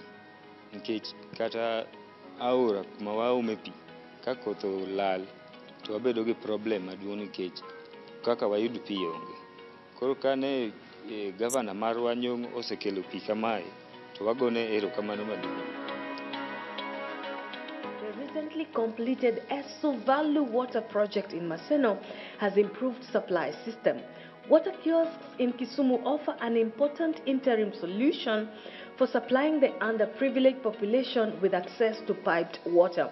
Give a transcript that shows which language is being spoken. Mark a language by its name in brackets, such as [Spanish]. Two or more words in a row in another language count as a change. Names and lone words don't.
[Luo (Kenya and Tanzania)] Nikech kata aora kuma waome pi ka koth olal to wabedo gi problem maduong' nikech kaka wayud pi onge. Koro kane gavana marwa Nyong'o osekelo pi kamae to wagone erokamano maduong'. [English] The recently completed Esuvalu water project in Maseno has improved supply system. Water kiosks in Kisumu offer an important interim solution for supplying the underprivileged population with access to piped water.